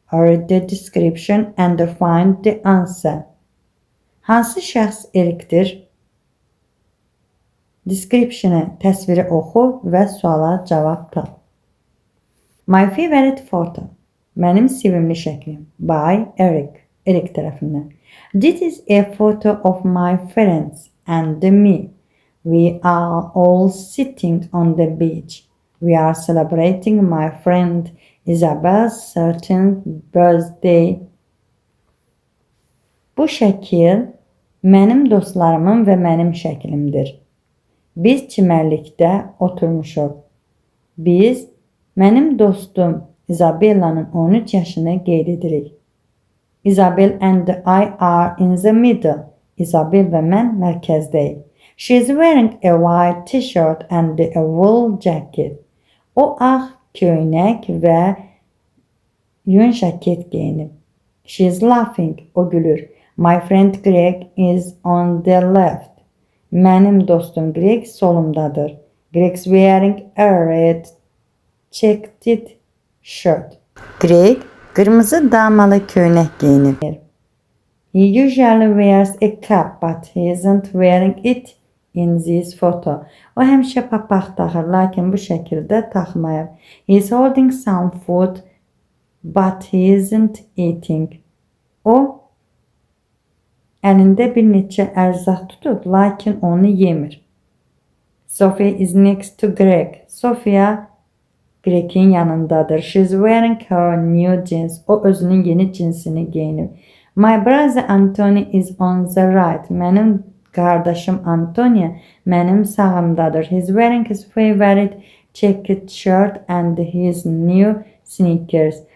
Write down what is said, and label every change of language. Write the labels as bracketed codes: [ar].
[en] Read the description and find the answer. [az] Hansı şəxs Erikdir? Description'ı, təsviri oxu və suala cavab tap. [en] My favorite photo. [az] Mənim sevimli şəklim. [en] By Eric. [az] Eric tərəfindən. [en] This is a photo of my friends and me. We are all sitting on the beach. We are celebrating my friend Isabel's 13th birthday. [az] Bu şəkil mənim dostlarımın və mənim şəklimdir. Biz çimərlikdə oturmuşuq. Biz mənim dostum Isabella'nın 13 yaşını qeyd edirik. [en] Isabel and I are in the middle. [az] Isabel və mən mərkəzdəyik. [en] She is wearing a white t-shirt and a wool jacket. [az] O ağ köynək və yun jaket geyinib. [en] She is laughing. [az] O gülür. [en] My friend Greg is on the left. [az] Mənim dostum Greg solumdadır. [en] Greg's wearing a red checked shirt. [az] Greg qırmızı damalı köynək geyinib. [en] He usually wears a cap but he isn't wearing it in this photo. [az] O həmişə papaq taxır, lakin bu şəkildə taxmayıb. [en] He is holding some food but he isn't eating. [az] O əlində bir neçə ərzaq tutub, lakin onu yemir. [en] Sophia is next to Greg. [az] Sophia Greg'in yanındadır. [en] She's wearing her new jeans. [az] O özünün yeni cinsini geyinib. [en] My brother Anthony is on the right. [az] Mənim qardaşım Antonia mənim sağımdadır. [en] He's wearing his favorite checked shirt and his new sneakers.